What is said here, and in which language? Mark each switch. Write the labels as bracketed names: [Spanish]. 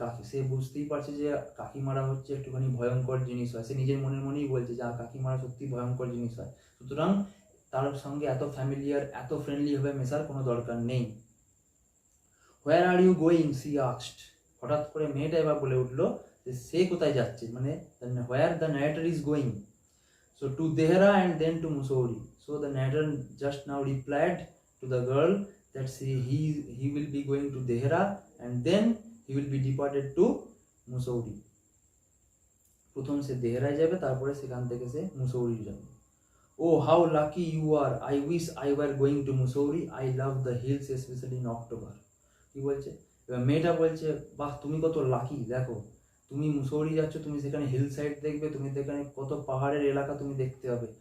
[Bangla] সে বুঝতেই পারছে যে কাকিমারা হচ্ছে একটুখানি ভয়ঙ্কর জিনিস হয়, সে নিজের মনের মনেই বলছে যে কাকিমারা সত্যি ভয়ঙ্কর জিনিস হয়, সুতরাং তার সঙ্গে এত ফ্যামিলিয়ার, এত ফ্রেন্ডলি ভাবে মেশার কোনো দরকার নেই। [English] Where are you going, she asked. [Bangla] হঠাৎ করে মেয়েটা এবার বলে উঠলো যে সে কোথায় যাচ্ছে, মানে [English] Where the narrator is going. So to Dehra and then to Mussoorie. So the narrator just now replied to the girl that he will be going to Dehra and then he will be deported to Mussoorie. [Bangla] প্রথম সে দেহরায় যাবে, তারপরে সেখান থেকে সে মুসৌরি যাবে। [English] Oh how lucky you are, I wish I were going to Mussoorie, I love the hills specially in October. [Bangla] কি বলছে, এবার মেয়েটা বলছে বাহ তুমি কত লাকি, দেখো তুমি মুসৌরি যাচ্ছ, তুমি সেখানে হিল সাইড দেখবে, তুমি সেখানে কত পাহাড়ের এলাকা তুমি দেখতে হবে।